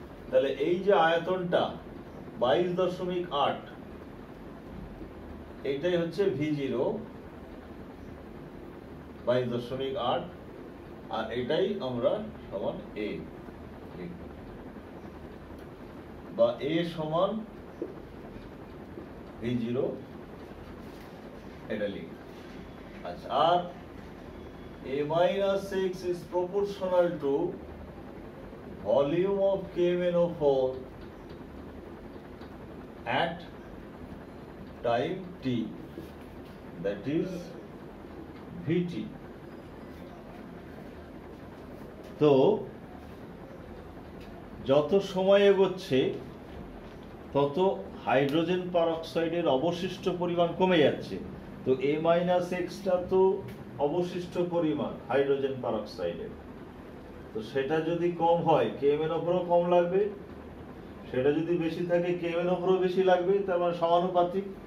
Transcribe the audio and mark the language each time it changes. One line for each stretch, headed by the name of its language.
Bangla: তাহলে এই যে আয়তনটা 22.8, এইটাই হচ্ছে V0 22.8, আর এটাই আমরা সমান A বা A সমান V0 এটা লিখি। আচ্ছা, আর
English: a minus x is proportional to volume of KMnO4 at time t, that is Vt.
Bangla: তো যত সময় এগোচ্ছে তত হাইড্রোজেন পারঅক্সাইডের অবশিষ্ট পরিমাণ কমে যাচ্ছে। তো a minus x টা তো অবশিষ্ট পরিমাণ হাইড্রোজেন পারঅক্সাইডের, তো সেটা যদি কম হয় KMnO4 কম লাগবে, সেটা যদি বেশি থাকে KMnO4 বেশি লাগবে, তার মানে সমানুপাতিক।